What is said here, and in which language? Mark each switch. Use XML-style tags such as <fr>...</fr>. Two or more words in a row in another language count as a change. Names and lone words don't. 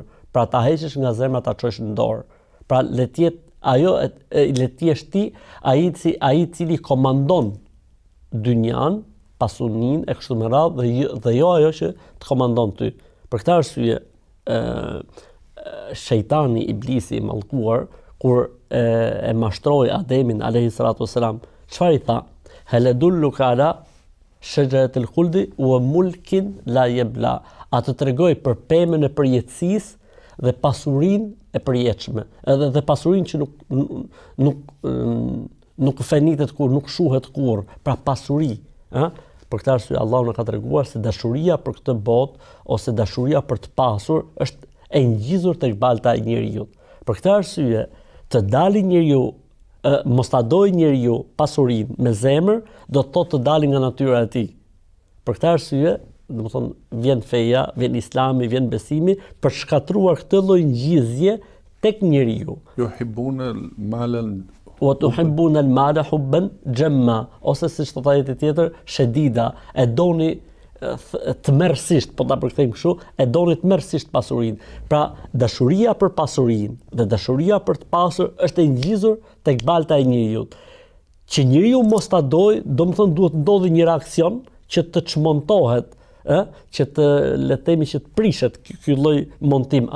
<sq>Pra ta heqësh nga zemra, ta çosh në dorë. Pra le të jetë ajo le të jesh ti ai cili komandon dynjan, pasuninë e kështu me radhë dhe jo ajo që të komandon ty. Për këtë arsye shejtani, iblisi i mallkuar, kur e mashtroi Ademin</sq> <ar>عليه الصلاة والسلام,</ar> <sq>çfarë i tha?</sq> <ar>هل أدلك على شجرة الخلد وملك لا يبلى.</ar> <sq>Atë tregoj për pemën e përjetësisë dhe pasurinë e përjetshme, edhe dhe pasurinë që nuk fenitet kur, nuk shuhet kur, pra pasuri, ëh? Për këtë arsye Allahu na ka treguar se dashuria për këtë botë ose dashuria për të pasur është e ngjizur tek balta e njeriu. Për këtë arsye të dalë njeriu, mos ta dojë njeriu pasurinë me zemër, do të thotë të dalë nga natyra e tij. Për këtë arsye, domethënë vjen feja, vjen Islami, vjen besimi për të shkatruar këtë lloj ngjizje tek njeriu.</sq> <ar>يحبون المال وتحبون المال حبا جما,</ar> <sq>ose siç thotë ajeti tjetër, shedida, e doni tmerrsisht, po ta përkthejmë kështu, e doni tmerrsisht pasurinë. Pra dashuria për pasurinë dhe dashuria për të pasur është e ngjizur tek balta e njeriu. Që njeriu mos ta dojë, domethënë duhet ndodhi një reaksion që të çmontohet, që të le të themi që të prishet ky lloj montim.</sq>